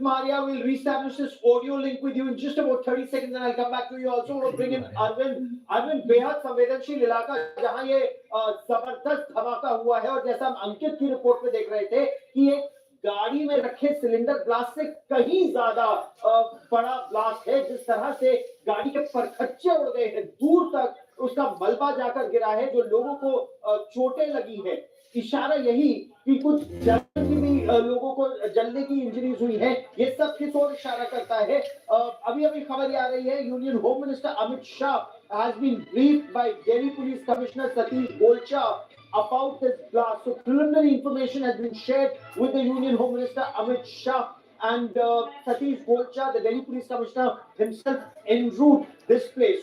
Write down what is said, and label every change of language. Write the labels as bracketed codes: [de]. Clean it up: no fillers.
[en] Maria will reestablish this audio link with you in just about 30 seconds, and I'll come back to you. Also, we'll bring in Arvind. [hi] Arvind, बेहद संवेदनशील इलाका जहां ये जबरदस्त धमाका हुआ है, और जैसा हम अंकित की रिपोर्ट में देख रहे थे कि एक गाड़ी में रखे सिलेंडर ब्लास्ट से कहीं ज्यादा बड़ा ब्लास्ट है। जिस तरह से गाड़ी के परखच्चे उड़ गए हैं, दूर तक उसका मलबा जाकर गिरा है, जो लोगों को चोटें लगी है। इशारा यही कि कुछ जलन की भी लोगों को जलने की इंजरीज हुई है, ये सब किस ओर इशारा करता है? अभी अभी खबर आ रही है, [en] Union home minister Amit Shah has been briefed by Delhi Police Commissioner Satish Golcha about this blast. So preliminary information has been shared with the Union Home Minister Amit Shah, and Satish Golcha, the Delhi Police Commissioner himself, en route this place.